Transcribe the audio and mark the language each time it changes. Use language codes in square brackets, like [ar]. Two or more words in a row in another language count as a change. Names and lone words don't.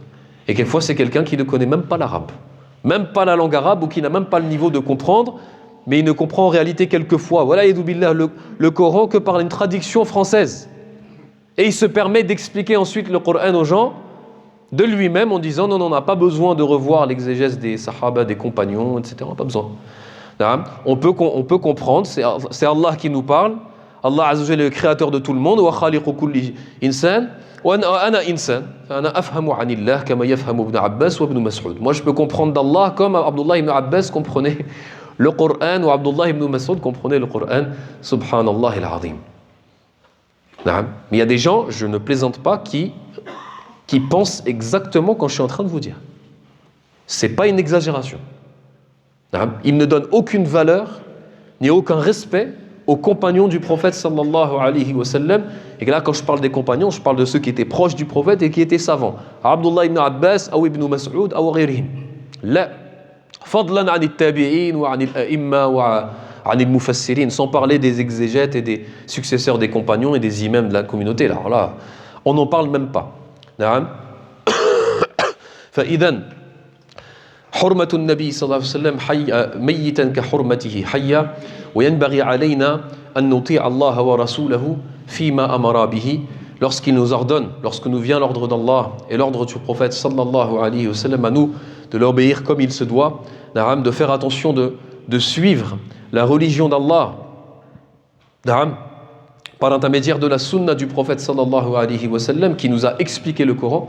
[fr] Et quelquefois c'est quelqu'un qui ne connaît même pas l'arabe, même pas la langue arabe, ou qui n'a même pas le niveau de comprendre, mais il ne comprend en réalité quelquefois, voilà, yadoubillah, le Coran que par une traduction française. Et il se permet d'expliquer ensuite le Coran aux gens, de lui-même en disant non, on n'a pas besoin de revoir l'exégèse des sahaba, des compagnons, etc. On n'a pas besoin. On peut comprendre, c'est Allah qui nous parle. [ar] الله عز وجل [fr] est le créateur de tout le monde. [ar] وخالق كل إنسان وأنا إنسان فأنا أفهم عن الله كما يفهم ابن عباس وابن مسعود. [fr] Moi je peux comprendre d'Allah comme Abdullah ibn Abbas comprenait le Coran, ou Abdullah ibn Mas'ud comprenait le Coran. [ar] سبحان الله العظيم. [fr] Mais il y a des gens, je ne plaisante pas, qui pensent exactement quand je suis en train de vous dire. C'est pas une exagération. Ils ne donnent aucune valeur ni aucun respect aux compagnons du prophète [ar] صلى الله عليه وسلم. [fr] Et là, quand je parle des compagnons, je parle de ceux qui étaient proches du prophète et qui étaient savants. Abdullah ibn Abbas, ou ibn Mas'ud, ou ghayrihim. [ar] لا فضلا عن التابعين وعن الأئمة وعن المفسرين, [fr] sans parler des exégètes et des successeurs des compagnons et des imams de la communauté. Alors là, on n'en parle même pas. [ar] نعم فإذن حرمة النبي صلى الله عليه وسلم ميتا كحرمته حيا وينبغي علينا أن نطيع الله ورسوله فيما أمر به [fr] lorsqu'il nous ordonne, lorsque nous vient l'ordre d'Allah et l'ordre du prophète [ar] صلى الله عليه وسلم, [fr] à nous de l'obéir comme il se doit, de faire attention de suivre la religion d'Allah par l'intermédiaire de la sunna du prophète [ar] صلى الله عليه وسلم, [fr] qui nous a expliqué le Coran.